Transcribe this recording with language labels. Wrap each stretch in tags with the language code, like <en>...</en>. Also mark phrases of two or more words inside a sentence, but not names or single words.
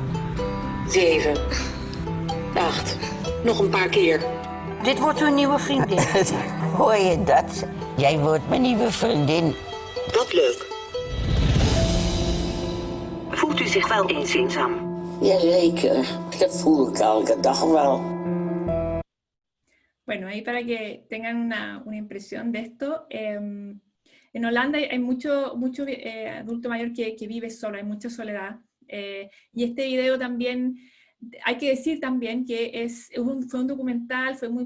<nl>7. 8. Nog een paar keer. Dit wordt uw nieuwe vriendin. Hoor je dat? Jij wordt mijn nieuwe vriendin. Wat leuk. Voelt u zich wel eens eenzaam? Jazeker, dat voel ik elke dag wel.</nl> <es>Bueno, ahí para que tengan una impresión de esto, en Holanda hay mucho adulto mayor que vive solo, hay mucha soledad, y este video también, hay que decir también que fue un documental, fue muy</es>